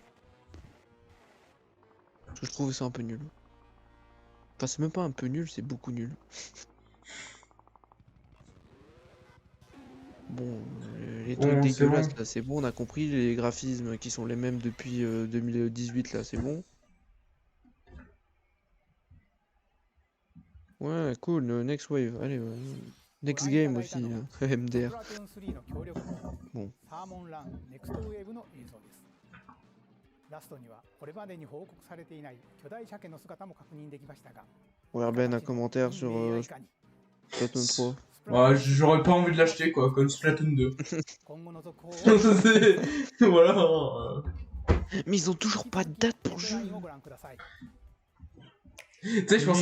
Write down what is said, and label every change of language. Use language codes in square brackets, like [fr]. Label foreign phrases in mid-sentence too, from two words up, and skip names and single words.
[fr] Parce que je trouvais ça un peu nul. Enfin, c'est même pas un peu nul, c'est beaucoup nul. Bon, les trucs Bon, c'est dégueulasses bon. là, c'est bon, on a compris. Les graphismes qui sont les mêmes depuis 2018 là, c'est bon. Ouais, cool, [en] next wave, [fr] allez, [en] next game [fr] aussi, MDR. Bon. [ja] ラストにはこれまでに報告されていない巨大鮭の姿も確認できましたが [fr] Ouais, Ben, un commentaire sur Splatoon 3. Ouais, j'aurais pas envie de l'acheter, quoi, comme Splatoon 2. Voilà. Mais ils ont toujours pas de date pour le jeu. Tu sais, je pensais